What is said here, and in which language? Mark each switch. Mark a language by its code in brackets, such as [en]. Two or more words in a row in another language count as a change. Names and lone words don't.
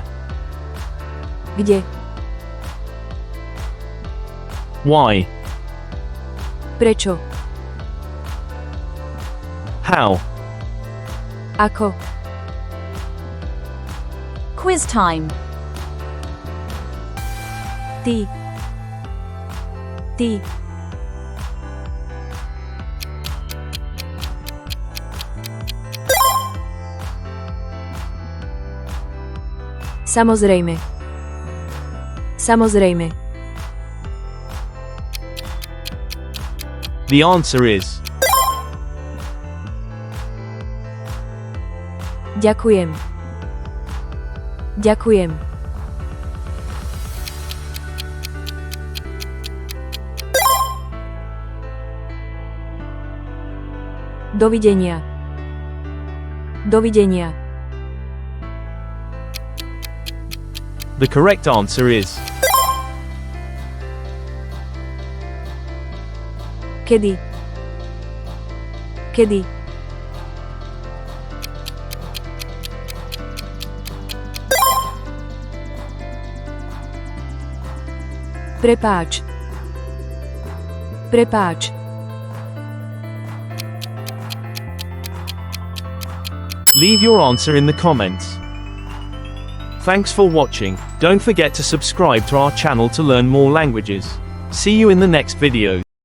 [sk] Kde? [en] Why? [sk] Prečo? [en] How? [sk] Ako? [en] Quiz time. [sk] Ty. Ty. Samozrejme. Samozrejme. [en] The answer is [sk] Ďakujem. Ďakujem. Dovidenia. Dovidenia. [en] The correct answer is [sk] Kedy? Kedy? Prepáč. Prepáč. [en] Leave your answer in the comments. Thanks for watching. Don't forget to subscribe to our channel to learn more languages. See you in the next video.